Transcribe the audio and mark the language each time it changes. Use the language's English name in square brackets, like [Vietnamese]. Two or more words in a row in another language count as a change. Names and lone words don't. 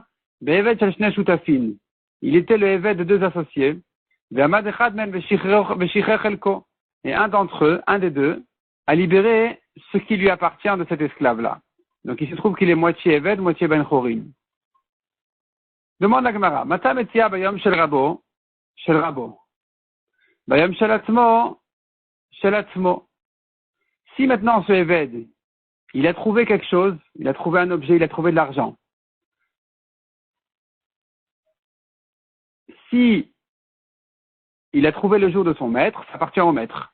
[French] Il était le Eved de deux associés, et un d'entre eux, un des deux, a libéré ce qui lui appartient de cet esclave-là. Donc il se trouve qu'il est moitié Eved, moitié [Hebrew] בן חורין. [French] Demande la Gemara, [Hebrew] מאי מציאה ביום של רבו, ביום של עצמו. [French] Si maintenant ce Eved, il a trouvé quelque chose, il a trouvé un objet, il a trouvé de l'argent. Si il a trouvé le jour de son maître, ça appartient au maître.